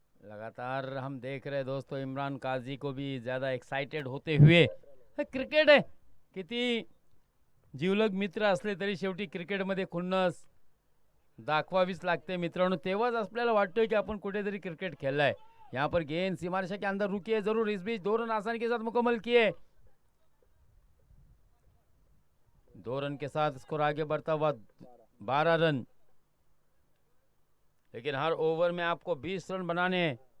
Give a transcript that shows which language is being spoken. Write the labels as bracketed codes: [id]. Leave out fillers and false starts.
[hi] लगातार हम देख रहे दोस्तों इमरान काजी को भी ज्यादा एक्साइटेड होते हुए। [mr] क्रिकेट आहे, किती जीवलग मित्र असले तरी शेवटी क्रिकेटमध्ये खुन्नस दाखवावीच लागते मित्रांनो, तेव्हाच आपल्याला वाटतं की आपण कुठेतरी क्रिकेट खेललाय। [hi] यहाँ पर गेंद सीमारेखा के अंदर रुकी है जरूर, इस बीच 2 रन आसानी के साथ मुकम्मल किए। 2 रन के साथ स्कोर आगे बढ़ता हुआ 12 रन, लेकिन हर ओवर में आपको 20 रन बनाने हैं।